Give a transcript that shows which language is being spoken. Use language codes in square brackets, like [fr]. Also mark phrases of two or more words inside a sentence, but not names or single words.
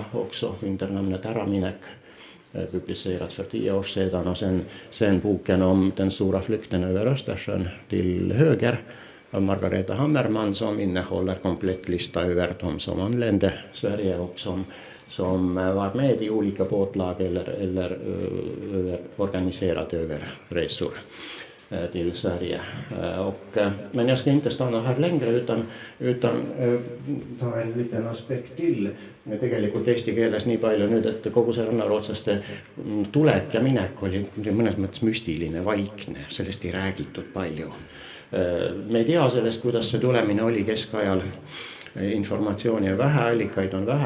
[sv] också under namnet Äraminek, publicerat för 10 år sedan och sen boken om den stora flykten över Östersjön till höger av Margareta Hammerman som innehåller komplett lista över de som anlände Sverige och som var med i olika båtlag eller organiserat över resor till Sverige. Men jag ska inte stanna här längre utan ta en liten aspekt till. [et] Tegelikult eesti keeles nii palju nüüd, et kogu see rannarootslaste tulek ja minek oli mõnes mõttes müstiline, vaikne, sellest ei räägitud palju. Me ei tea sellest, kuidas see tulemine oli keskajal, informatsiooni on vähe, allikaid on vähe.